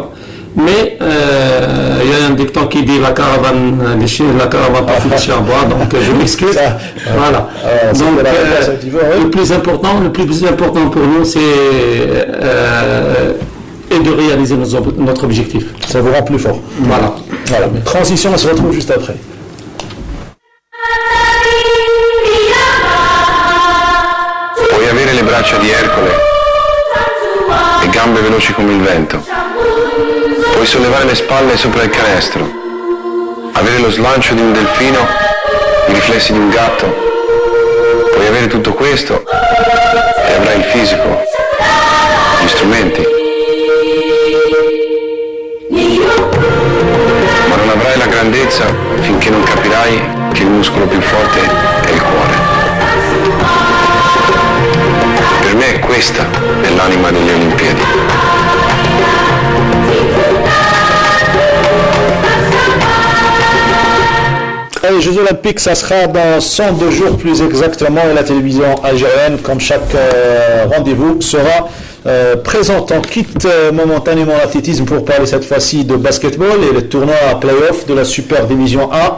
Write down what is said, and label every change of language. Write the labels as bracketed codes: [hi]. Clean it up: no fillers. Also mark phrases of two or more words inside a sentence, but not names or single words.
[fr] Mais il y a un dicton qui dit la caravane pas fait chez bois, donc je m'excuse. Voilà. Donc le plus important pour nous, c'est de réaliser notre objectif. Ça vous rend plus fort. Voilà. Transition, on se retrouve juste après. [it] Puoi avere le braccia di Ercole e gambe veloci come il vento. Puoi sollevare le spalle sopra il canestro, avere lo slancio di un delfino, i riflessi di un gatto. Puoi avere tutto questo e avrai il fisico, gli strumenti. Ma non avrai la grandezza finché non capirai che il muscolo più forte è il cuore. Per me questa è l'anima delle Olimpiadi. [fr] Les Jeux Olympiques, ça sera dans 102 jours plus exactement, et la télévision algérienne, comme chaque rendez-vous, sera Présentant quitte momentanément l'athlétisme pour parler cette fois-ci de basketball et le tournoi play-off de la Super Division A.